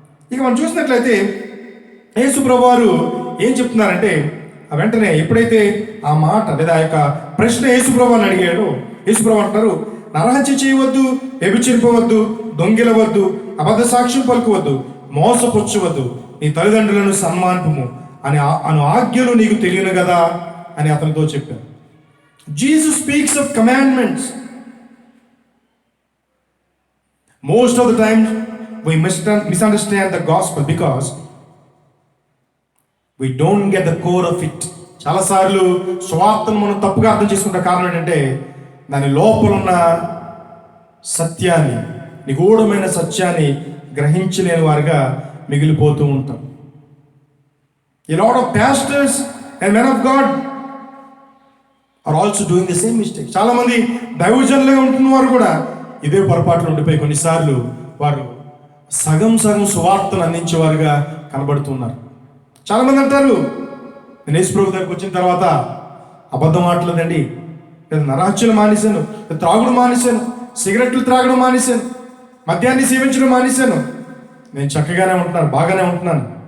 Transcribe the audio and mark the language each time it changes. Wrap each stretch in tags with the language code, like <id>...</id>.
<te>ఇక మనం చూసినట్లయితే యేసు ప్రభువారు ఏం చెప్తున్నారంటే, వెంటనే ఎప్పుడైతే ఆ మాట లేదా ఆ యొక్క ప్రశ్న యేసు ప్రభువారిని అడిగాడు, యేసు ప్రభు అంటారు, నరహత్య చేయవద్దు, వ్యభిచరింపవద్దు, దొంగిలవద్దు, అబద్ధ సాక్ష్యం పలుకవద్దు, మోసపుచ్చవద్దు, నీ తల్లిదండ్రులను సన్మానింపుము అను ఆజ్ఞలు నీకు తెలియను కదా అని అతనితో చెప్పారు.</te> <en>Jesus speaks of commandments. Most of the time we misunderstand the gospel because we don't get the core of it.</en> <te>చాలాసార్లు స్వార్థను మనం తప్పుగా అర్థం చేసుకున్న కారణం ఏంటంటే దాని లోపల ఉన్న సత్యాన్ని, నిగూఢమైన సత్యాన్ని గ్రహించలేని వారుగా మిగిలిపోతూ ఉంటాం.</te> <en>A lot of pastors and men of God are also doing the same mistake.</en> <te>చాలా మంది దైవజనులుగా ఉంటున్న వారు కూడా ఇదే పొరపాట్లు ఉండిపోయి కొన్నిసార్లు వారు సగం సువార్తను అందించేవారుగా కనబడుతున్నారు. చాలా మంది అంటారు, నేను యేసు ప్రభు దగ్గరికి వచ్చిన తర్వాత అబద్ధం ఆడలేదండి, లేదా నరహత్యలు మానేశాను, త్రాగుడు మానేశాను, సిగరెట్లు త్రాగడం మానేశాను, మద్యాన్ని సేవించడం మానేశాను, నేను చక్కగానే ఉంటున్నాను, బాగానే ఉంటున్నాను.</te>